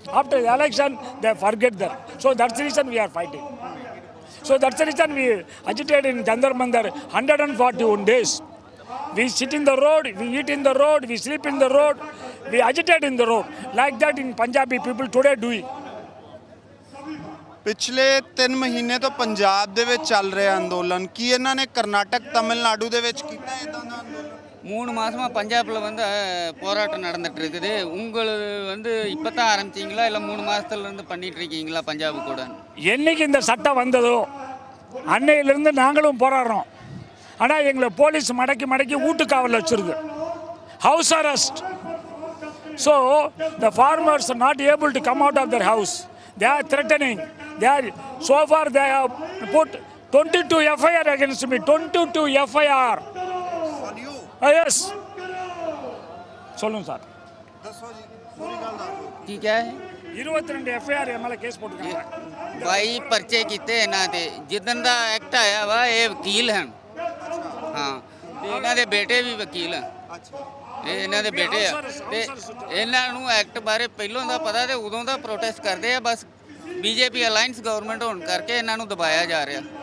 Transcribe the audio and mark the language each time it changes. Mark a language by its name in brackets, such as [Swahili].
[English] After the election, they forget that. So that's the reason we are fighting. So that's the reason we agitated in Jantar Mandar 141 days. We sit in the road, we eat in the road, we sleep in the road, we agitate in the road. Like that in Punjabi people today doing. [Punjabi] ਪਿਛਲੇ 3 ਮਹੀਨੇ ਤੋਂ ਪੰਜਾਬ ਦੇ ਵਿੱਚ ਚੱਲ ਰਿਹਾ ਅੰਦੋਲਨ ਕੀ ਇਹਨਾਂ ਨੇ ਕਰਨਾਟਕ ਤਮਿਲਨਾਡੂ ਦੇ ਵਿੱਚ ਕੀਤਾ ਇਦਾਂ ਦਾ ਅੰਦੋਲਨ [Tamil] 3 மாசமா பஞ்சாப்ல போராட்டம் நடந்துட்டு இருக்குது. உங்களுக்கு இப்போ தான் ஆரம்பிச்சிங்களா இல்லை 3 மாசத்துல இருந்து பண்ணிட்டு இருக்கீங்களா பஞ்சாப் கூட? என்னைக்கு இந்த சட்டம் வந்ததோ அன்னையிலிருந்து நாங்களும் போராடுறோம். ஆனால் எங்களை போலீஸ் மடக்கி வீட்டு காவலில் வச்சிருக்கு, house arrest. [English] So the farmers are not able to come out of their house. They are threatening. So far they have put 22 FIR against me. 22 FIR. on you Yes. [Tamil] சொல்லுங்க சார். [Punjabi] ਦੱਸੋ ਜੀ ਪੂਰੀ ਗੱਲ ਦੱਸੋ ਕੀ ਕਿਹਾ ਹੈ? [Tamil] 22 FIR மேலே case போட்டுருக்காங்க [Punjabi] 22 ਪਰਚੇ ਕੀਤੇ ਇਹਨਾਂ ਤੇ ਜਿੱਦਣ ਦਾ ਐਕਟ ਆਇਆ ਵਾ ਇਹ ਵਕੀਲ ਹਨ ਹਾਂ ਤੇ ਇਹਨਾਂ ਦੇ ਬੇਟੇ ਵੀ ਵਕੀਲ ਹਨ ਇਹ ਇਹਨਾਂ ਦੇ ਬੇਟੇ ਆ ਤੇ ਇਹਨਾਂ ਨੂੰ ਐਕਟ ਬਾਰੇ ਪਹਿਲਾਂ ਦਾ ਪਤਾ ਤੇ ਉਦੋਂ ਦਾ ਪ੍ਰੋਟੈਸਟ ਕਰਦੇ ਆ ਬਸ ਬੀਜੇਪੀ ਅਲਾਈਅੰਸ ਗਵਰਨਮੈਂਟ ਹੋਣ ਕਰਕੇ ਇਹਨਾਂ ਨੂੰ ਦਬਾਇਆ ਜਾ ਰਿਹਾ